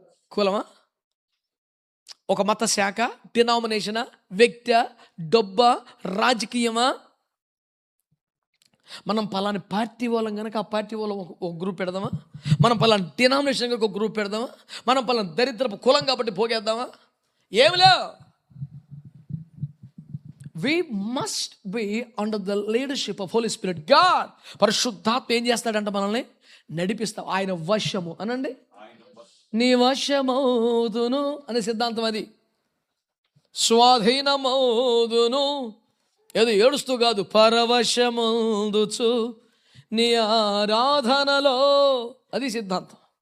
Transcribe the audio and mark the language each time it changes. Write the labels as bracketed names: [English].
[Telugu] కులమా, ఒక మత శాఖ, డినామినేషనా, వ్యక్తి, డబ్బా, రాజకీయమా? మనం పలాని పార్టీ వాళ్ళం కనుక ఆ పార్టీ వాళ్ళం ఒక గ్రూప్ పెడదామా? మనం పలాని డినామినేషన్ కనుక ఒక గ్రూప్ పెడదామా? మనం పలాని దరిద్రపు కులం కాబట్టి పోగేద్దామా? ఏమి లేవు. [English] We must be under the leadership of Holy Spirit. [Telugu] God, పరిశుద్ధాత్మ ఏం చేస్తాడంట? మనల్ని నడిపిస్తాం. ఆయన వశము అనండి. నీ వశమౌదును అనే సిద్ధాంతం అది. స్వాధీనమౌదును, ఏదో ఏడుస్తూ కాదు, పరవశమౌదుచు నీ ఆరాధనలో, అది సిద్ధాంతం.